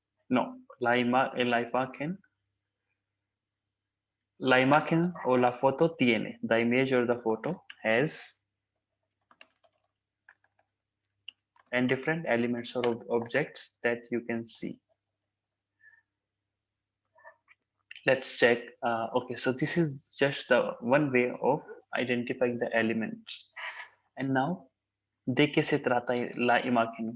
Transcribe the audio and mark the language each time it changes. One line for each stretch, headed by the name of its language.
Spanish: No, en la imagen o la foto tiene.
English: The image or the photo has and different elements or objects that you can see. Let's check. Okay, so this is just the one way of identifying the elements. And now,
Spanish: ¿de qué se trata la imagen?